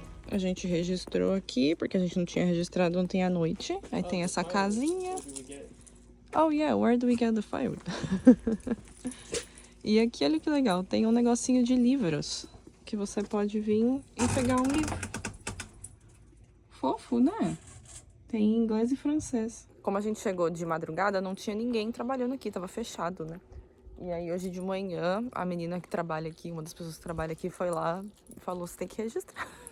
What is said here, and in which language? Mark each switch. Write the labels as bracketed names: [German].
[Portuguese] A gente registrou aqui, porque a gente não tinha registrado ontem à noite. Aí tem essa casinha. [English] Oh yeah, where do we get the firewood? [Portuguese] E aqui, olha que legal, tem um negocinho de livros. Que você pode vir e pegar um livro. Fofo, né? Tem inglês e francês. Como a gente chegou de madrugada, não tinha ninguém trabalhando aqui, tava fechado, né? E aí hoje de manhã, a menina que trabalha aqui, uma das pessoas que trabalha aqui, foi lá e falou, você tem que registrar.